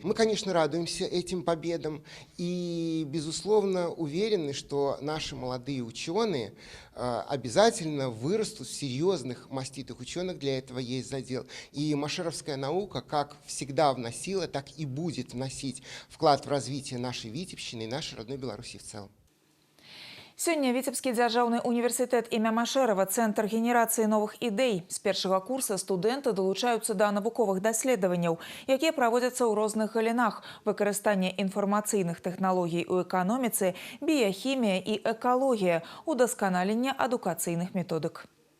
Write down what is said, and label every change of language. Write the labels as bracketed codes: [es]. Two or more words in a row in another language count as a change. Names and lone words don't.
[ru] Мы, конечно, радуемся этим победам и, безусловно, уверены, что наши молодые ученые обязательно вырастут в серьезных маститых ученых, для этого есть задел. И машеровская наука, как всегда вносила, так и будет вносить вклад в развитие нашей Витебщины и нашей родной Беларуси в целом. [be] Сёння Віцебскі дзяржаўны універсітэт імя Машэрава – цэнтр генерацыі новых ідэй. З першага курса студэнты далучаюцца да навуковых даследаванняў, якія праводзяцца ў розных галінах: выкарыстанне інфармацыйных тэхналогій у эканоміцы, біяхімія і экалогія, удасканаленне адукацыйных методык.